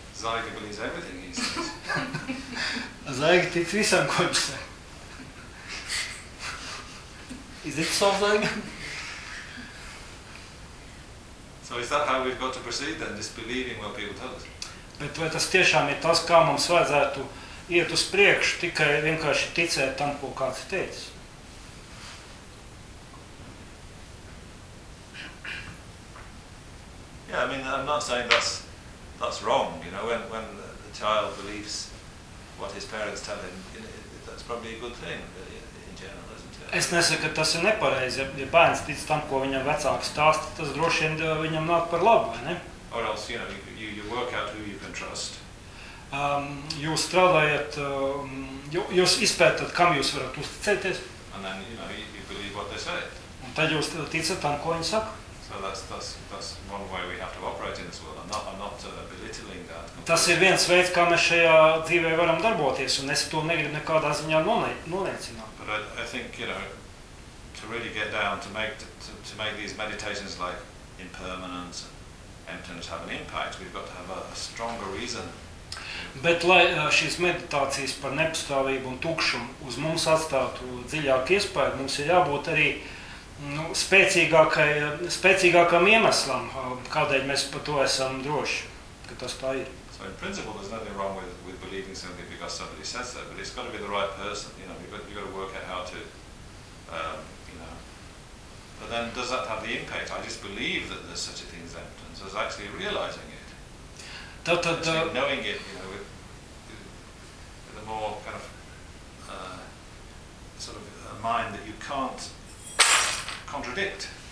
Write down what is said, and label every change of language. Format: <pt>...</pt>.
<en>Zaiga believes everything he says.</en> <lv>Zaiga tic visam, ko viņš saka.</lv> <en>Is it so, Zaiga? So is that how we've got to proceed then, disbelieving what people tell us?</en> <lv>Bet vai tas tiešām ir tas, kā mums vajadzētu iet uz priekšu, tikai vienkārši ticēt tam, ko kāds teica?</lv> <en>Yeah, I mean, I'm not saying that's wrong, you know, when the child believes what his parents tell him, that's probably a good thing, in general, isn't it?</en> <lv>Es nesaku, ka tas ir nepareizi. Ja bērns tic tam, ko viņam vecāks stāsta, tas droši vien viņam nāk par labu, vai ne?</lv> <en>Or else, you know, you work out who you can trust.</en> <lv>Jūs strādājat, jūs izpētat, kam jūs varat uzticēties.</lv> <en>And then, you know, you believe what they say.</en> <lv>Un tad jūs ticat tam, ko viņi saka.</lv> <en>So that's one way we have to operate in this world. I'm not belittling that.</en> <lv>Tas ir viens veids, kā mēs šajā dzīvē varam darboties, un es to negribu nekādā ziņā noliecināt.</lv> <en>But I think, you know, to really get down, to make these meditations like impermanence and emptiness have an impact, we've got to have a stronger reason.</en> <lv>Bet lai šīs meditācijas par nepastāvību un tukšumu uz mums atstātu dziļāku iespaidu, mums ir jābūt arī Nu, spēcīgākam iemeslam, kādēļ mēs par to esam droši, ka tas tā ir.</lv> <en>So in principle there's nothing wrong with believing simply because somebody says that, but it's got to be the right person, you know, you've got to work out how to, you know. But then does that have the impact? I just believe that there's such a thing as emptiness, as actually realizing it.</en> <lv>Tad,</lv> <en>actually knowing it, you know, with a more kind of, sort of a mind that you can't contradict.</en>